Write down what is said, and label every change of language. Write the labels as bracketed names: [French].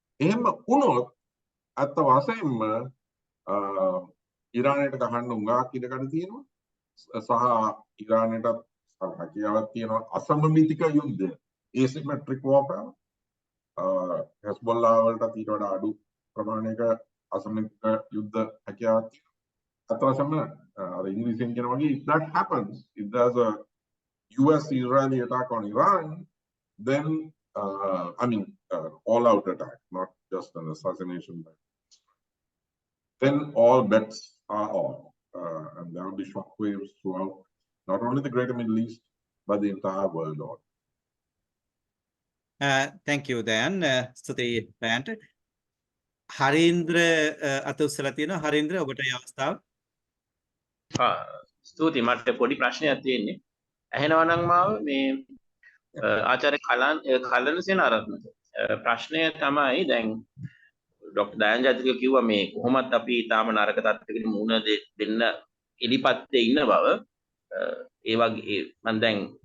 [Sinhala] එහෙම වුණොත් අත්ත වශයෙන්ම ඉරානයට ගහන්න උඟාක් ඉඩකඩ තියෙනවා. සහ ඉරානයටත් හැකියාවක් තියෙනවා අසමමිතික යුද්ධය. [English] asymmetric warfare. [Sinhala] හෙස්බොල්ලා වලට ඊට වඩා අඩු ප්‍රමාණයක අසමමිතික යුද්ධ හැකියාවක් තියෙනවා. අත්ත වශයෙන්ම අර ඉංග්‍රීසියෙන් කියන වගේ [English] if that happens, if there's a US-Israeli attack on Iran, then I mean all-out attack, not just an assassination. Then all bets are off, and there will be shockwaves throughout not only the Greater Middle East but the entire world order. Thank you, Dayan. [Sinhala] ස්තුතියි Dayanට. හරීන්ද්‍ර අත උස්සලා තියෙනවා. හරීන්ද්‍ර ඔබට මේ අවස්ථාව. ස්තුතියි. මට පොඩි ප්‍රශ්නයක් තියෙන්නේ. ඇහෙනවා නම් මාව මේ ආචාර්ය කලන සේනාරත්නට ප්‍රශ්නය තමයි දැන් ඩොක්ටර් දයන් ජයතිලක කිව්වා මේ කොහොමත් අපි තාම නරක තත්ත්වයකට මුහුණ දෙන්න එලිපත්තේ ඉන්න බව ඒ වගේ මම දැන්